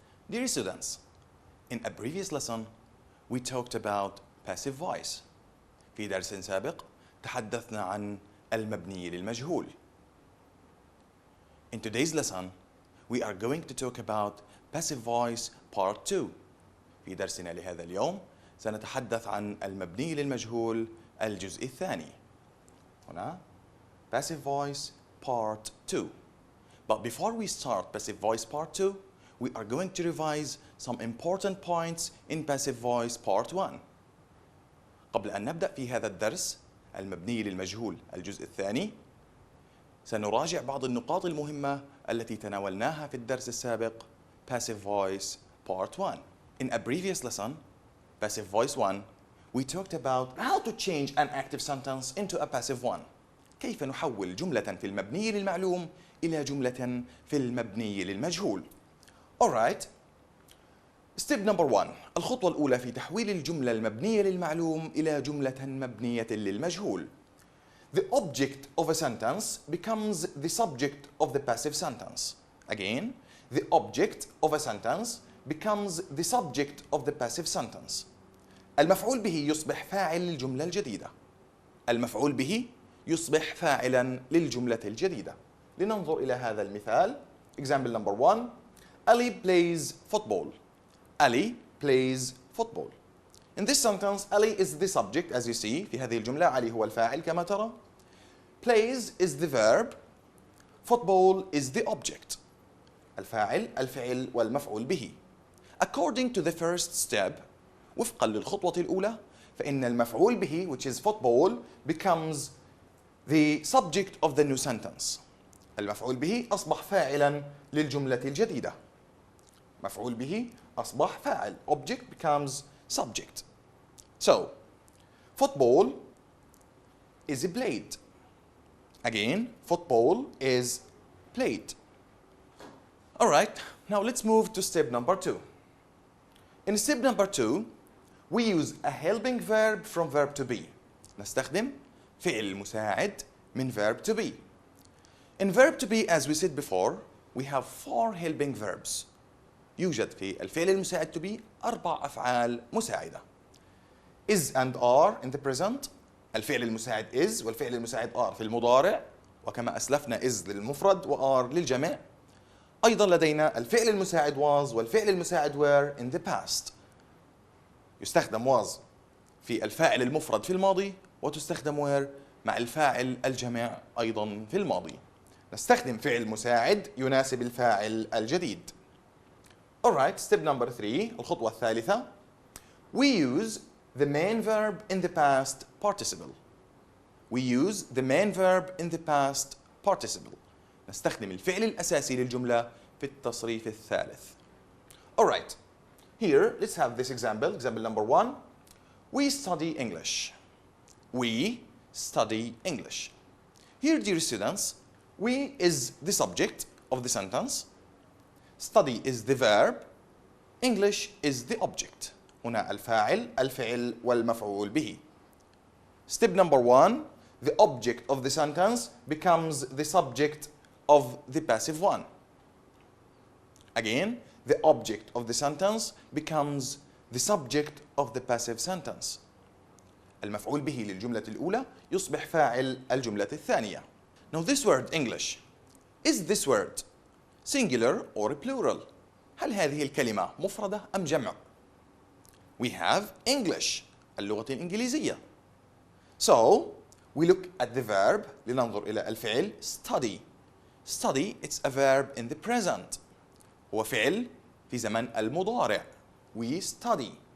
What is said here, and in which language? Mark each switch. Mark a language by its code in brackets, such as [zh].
[en] Dear students, in a previous lesson we talked about passive voice. [ar] في درس سابق تحدثنا عن المبني للمجهول. [en] In today's lesson we are going to talk about passive voice part 2. [ar] في درسنا لهذا اليوم سنتحدث عن المبني للمجهول الجزء الثاني. هنا [en] passive voice part 2. But before we start passive voice part 2, we are going to revise some important points in passive voice part 1. [ar] قبل أن نبدأ في هذا الدرس المبني للمجهول الجزء الثاني سنراجع بعض النقاط المهمة التي تناولناها في الدرس السابق [en] passive voice part 1. In a previous lesson, passive voice 1, we talked about how to change an active sentence into a passive one. [ar] كيف نحول جملة في المبني للمعلوم إلى جملة في المبني للمجهول. [en] Alright. Step number 1. [ar] الخطوة الأولى في تحويل الجملة المبنية للمعلوم إلى جملة مبنية للمجهول. [en] The object of a sentence becomes the subject of the passive sentence. Again, the object of a sentence becomes the subject of the passive sentence. [ar] المفعول به يصبح فاعل للجملة الجديدة. المفعول به يصبح فاعلا للجملة الجديدة. لننظر إلى هذا المثال. [en] Example number 1. Ali plays football. Ali plays football. In this sentence, Ali is the subject as you see. [ar] في هذه الجملة علي هو الفاعل كما ترى. [en] Plays is the verb. Football is the object. [ar] الفعل والمفعول به. [en] According to the first step, [ar] وفقا للخطوة الأولى، فإن المفعول به [en] which is football becomes the subject of the new sentence. [ar] المفعول به أصبح فاعلا للجملة الجديدة. مفعول به أصبح فاعل. [en] Object becomes subject. So, football is played. Again, football is played. Alright, now let's move to step number 2. In step number 2, we use a helping verb from verb to be. [ar] نستخدم فعل مساعد من verb to be. [en] In verb to be, as we said before, we have 4 helping verbs. [ar] يوجد في الفعل المساعد to be 4 أفعال مساعدة. [en] Is and are in the present. [ar] الفعل المساعد is والفعل المساعد are في المضارع، وكما أسلفنا is للمفرد و are للجمع. أيضا لدينا الفعل المساعد was والفعل المساعد were [en] in the past. [ar] يستخدم was في الفاعل المفرد في الماضي، وتستخدم were مع الفاعل الجمع أيضا في الماضي. نستخدم فعل مساعد يناسب الفاعل الجديد. [en] Alright, step number 3, [ar] الخطوة الثالثة. [en] We use the main verb in the past participle. We use the main verb in the past participle. [ar] نستخدم الفعل الأساسي للجملة في التصريف الثالث. [en] Alright, here let's have this example. Example number 1. We study English. We study English. Here, dear students, we is the subject of the sentence. Study is the verb. English is the object. [ar] هنا الفعل والمفعول به. [en] Step number 1. The object of the sentence becomes the subject of the passive one. Again, the object of the sentence becomes the subject of the passive sentence. [ar] المفعول به للجملة الأولى يصبح فاعل الجملة الثانية. [en] Now this word English, is this word singular or plural? [ar] هل هذه الكلمة مفردة أم جمع؟ [en] We have English, [ar] اللغة الإنجليزية. [en] So, we look at the verb, [ar] لننظر إلى الفعل [en] study. Study, it's a verb in the present. [ar] هو فعل في زمن المضارع. [en] We study.